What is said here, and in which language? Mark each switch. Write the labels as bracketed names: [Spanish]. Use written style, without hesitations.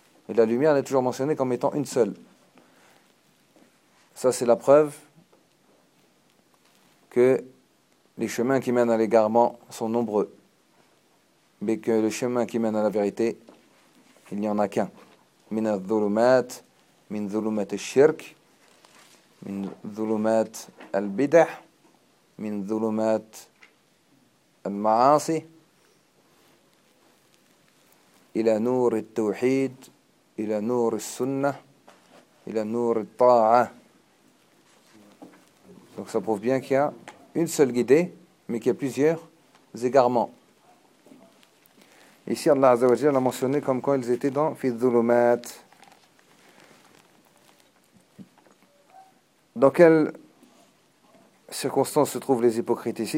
[French] Et la lumière, elle est toujours mentionnée comme étant une seule. Ça, c'est la preuve que les chemins qui mènent à l'égarement sont nombreux, mais que le chemin qui mène à la vérité, il n'y en a qu'un. [Arabic] من الظلمات من ظلمة الشرك من ظلمات البدع من ظلمات المعاصي إلى نور التوحيد إلى نور السنة إلى نور الطاعة. [French] Donc ça prouve bien qu'il y a une seule guidée, mais qu'il y a plusieurs égarements. Ici, Allah Azza wa Jalla l'a mentionné comme quand ils étaient dans [Arabic] Fi Dhulumat. [French] Dans quelles circonstances se trouvent les hypocrites ici?